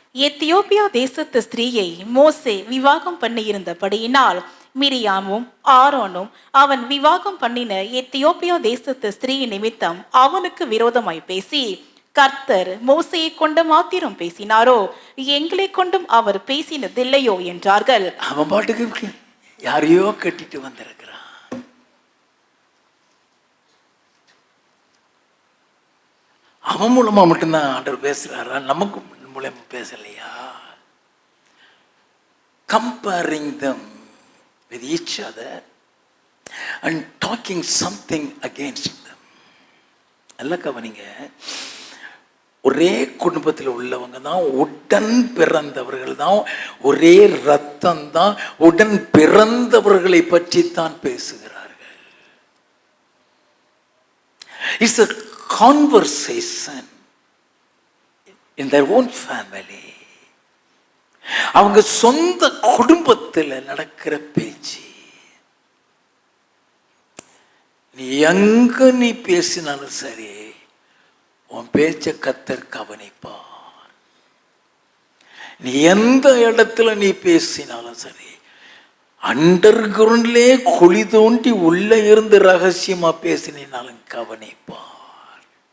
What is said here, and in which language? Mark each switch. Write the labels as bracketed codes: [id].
[ta] Ethiopia தேசத்து ஸ்திரீயை மோசே விவாகம் பண்ணியிருந்தபடியினால் மிரியாமும் ஆரோனும் அவன் விவாகம் பண்ணின எத்தியோப்பியா தேசத்து ஸ்திரீ நிமித்தம் அவனுக்கு விரோதமாய் பேசி, கர்த்தர் மோசையை கொண்டு மாத்திரம் பேசினாரோ, எங்களை கொண்டும் அவர் பேசினதில்லையோ என்றார்கள். அவன் பாட்டுக்கு யாரையோ கட்டிட்டு வந்திருக்கிறான். அவன் மூலமா மட்டும்தான் ஆண்டவர் பேசுறாரா? நமக்கு மூலமா பேசலையா? [en] comparing them with each other and talking something against them. [ta] நல்லா கவனிங்க. ஒரே குடும்பத்தில் உள்ளவங்க தான், உடன் பிறந்தவர்கள் தான், ஒரே ரத்தம் தான், உடன் பிறந்தவர்களை பற்றி தான் பேசுகிறார்கள். [en] It's a conversation in their own family. [ta] அவங்க சொந்த குடும்பத்தில் நடக்கிற பேச்சு. நீ எங்க நீ பேசினாலும் சரி, உன் பேச்ச கர்த்தர் கவனிப்பார். நீ எந்த இடத்துல நீ பேசினாலும் சரி, அண்டர் கிரவுண்ட்லே குழி தோண்டி உள்ள இருந்து ரகசியமா பேசினாலும் கவனிப்பார்.